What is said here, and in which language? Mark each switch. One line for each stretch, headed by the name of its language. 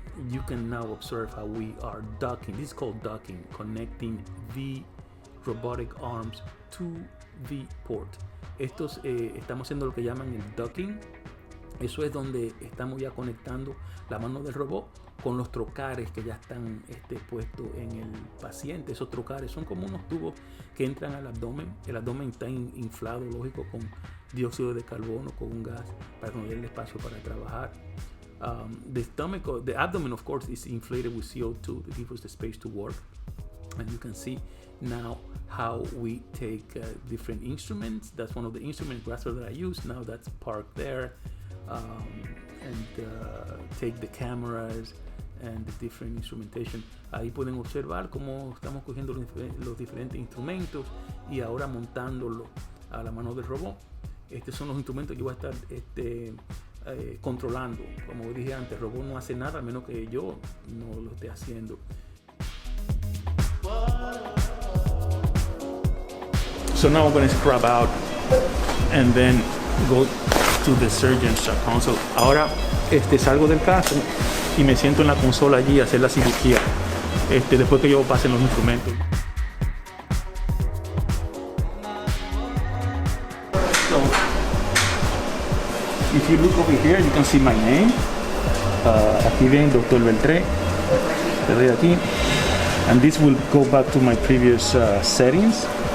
English: You can now observe how we are docking. This is called docking, connecting the robotic arms to the port.
Spanish: Estamos haciendo lo que llaman el docking. Eso es donde estamos ya conectando la mano del robot con los trocares que ya están puestos en el paciente. Esos trocares son como unos tubos que entran al abdomen. El abdomen está inflado, lógico, con dióxido de carbono, con un gas, para que nos dé el espacio para trabajar.
English: The abdomen, of course, is inflated with CO2 to give us the space to work. And you can see now how we take different instruments. That's one of the instrument graspers that I use. Now that's parked there. And take the cameras and the different instrumentation.
Spanish: Ahí pueden observar cómo estamos cogiendo los diferentes instrumentos y ahora montándolo a la mano del robot. Estos son los instrumentos que voy a estar controlando. Como dije antes, el robot no hace nada a menos que yo no lo esté haciendo.
English: So now I'm going to scrub out and then go to the surgeon's console.
Spanish: Ahora salgo del caso y me siento en la consola allí a hacer la cirugía después que yo pase los instrumentos.
English: So, if you look over here, you can see my name.
Spanish: Aquí ven Dr. Beltré. Le doy aquí.
English: And this will go back to my previous settings.